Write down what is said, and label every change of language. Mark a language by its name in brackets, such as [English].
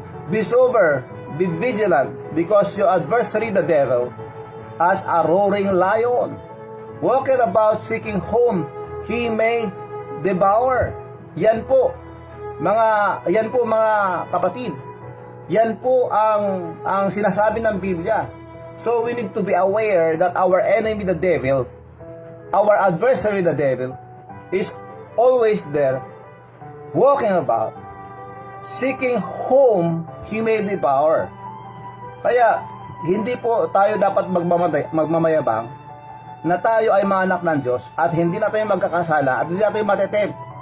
[English] Be sober, be vigilant, because your adversary, the devil, as a roaring lion, walking about seeking whom he may devour. [Filipino] Yan po mga kapatid. Yan po ang sinasabi ng Biblia. [English] So we need to be aware that our enemy, the devil, our adversary, the devil, is always there, walking about, seeking whom he may devour. [Filipino] Kaya, hindi po tayo dapat magmamayabang na tayo ay mga anak ng Diyos at hindi na tayo magkakasala at hindi na tayo matetempt.